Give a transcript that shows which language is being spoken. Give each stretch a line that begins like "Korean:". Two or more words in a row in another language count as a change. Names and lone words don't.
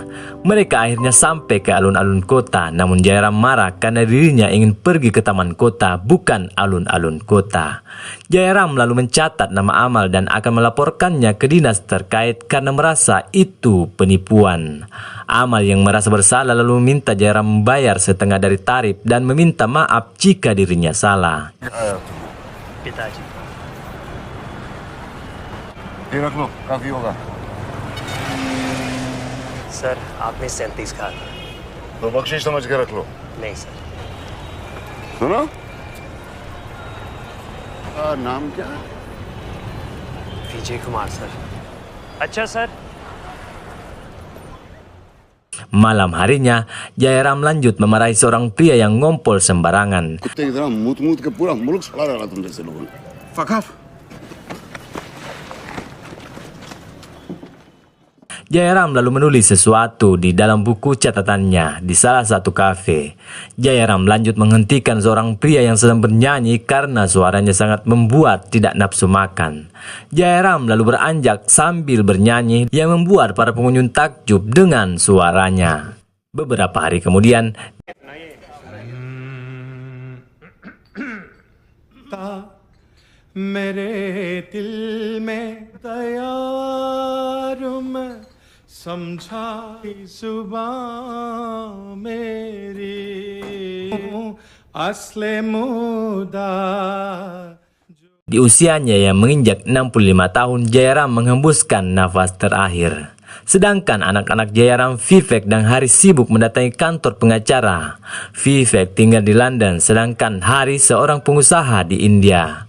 Indonesian: Mereka akhirnya sampai ke alun-alun kota, namun Jairam marah karena dirinya ingin pergi ke taman kota, bukan alun-alun kota. Jairam lalu mencatat nama Amal dan akan melaporkannya ke dinas terkait karena merasa itu penipuan. Amal yang merasa bersalah lalu meminta Jairam membayar setengah dari tarif dan meminta maaf jika dirinya salah.
Hindi: पिताजी ये रख लो, काफी होगा। सर आपने 37 कहा था। तो बख्शिश समझ के रख लो। नहीं सर। सुनो, नाम क्या? विजय कुमार सर। अच्छा सर।
Indonesian: Malam harinya, Jairam lanjut memarahi seorang pria yang ngompol sembarangan.
Hindi: कुत्ते की तरह मूत के पूरा मुल्क सड़ा डाला तुम जैसे लोगों ने।
English: Fuck off.
Indonesian: Jairam lalu menulis sesuatu di dalam buku catatannya di salah satu kafe. Jairam lanjut menghentikan seorang pria yang sedang bernyanyi karena suaranya sangat membuat tidak nafsu makan. Jairam lalu beranjak sambil bernyanyi yang membuat para pengunjung takjub dengan suaranya. Beberapa hari kemudian,
Hindi: मेरे दिल में तैयार मैं समझा जुबां मेरी असले मुदा.
Indonesian: di usianya yang menginjak 65 tahun, Jairam menghembuskan nafas terakhir. Sedangkan anak-anak Jairam, Vivek dan Haris sibuk mendatangi kantor pengacara. Vivek tinggal di London, sedangkan Haris seorang pengusaha di India.